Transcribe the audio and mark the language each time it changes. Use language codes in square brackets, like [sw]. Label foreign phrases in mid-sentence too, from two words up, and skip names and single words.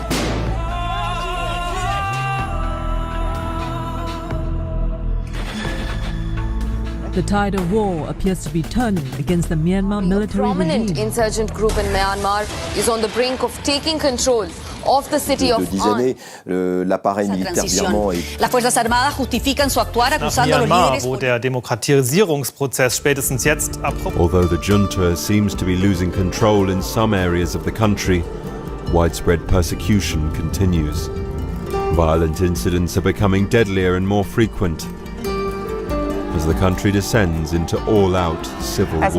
[en] The tide of war appears to be turning against the Myanmar military regime. A prominent insurgent group in Myanmar is on the brink of taking control of the city of [fr] années, l'appareil militaire birman est... [es] Las Fuerzas Armadas justifican su actuar acusando a los Myanmar, líderes... [de] wo der Demokratisierungsprozess spätestens jetzt abrupt... [en] Although the junta seems to be losing control in some areas of the country, widespread persecution continues. Violent incidents are becoming deadlier and more frequent as the country descends into all-out civil war.